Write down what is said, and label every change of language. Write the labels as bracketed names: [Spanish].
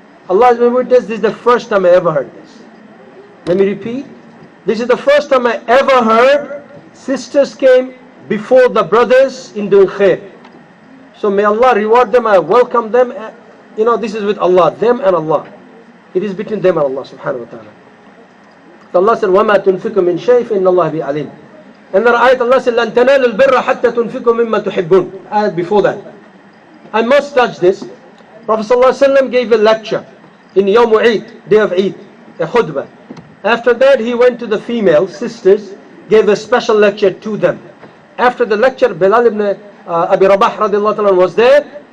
[English] Allah is my witness, this is the first time I ever heard this. Let me repeat. This is the first time I ever heard sisters came before the brothers in doing khair. So may Allah reward them, I welcome them. You know, this is with Allah, them and Allah. It is between them and Allah subhanahu wa ta'ala. So Allah said, [Arabic] وَمَا تُنْفِقُ مِنْ شَيْءٍ فَإِنَّ اللَّهَ بِعَلِيمٍ. [English] And then ayat Allah said, [Arabic] لَن تَنَالُوا الْبِرَّ حَتَّى تُنْفِقُوا مِمَّا تُحِبُّونَ. [English] Ayat before that. I must touch this. Prophet ﷺ gave a lecture in Yawm Eid, day of Eid, a khutbah. After that he went to the female sisters, gave a special lecture to them. After the lecture, Bilal ibn Abi Rabah radiallahu ta'ala was there.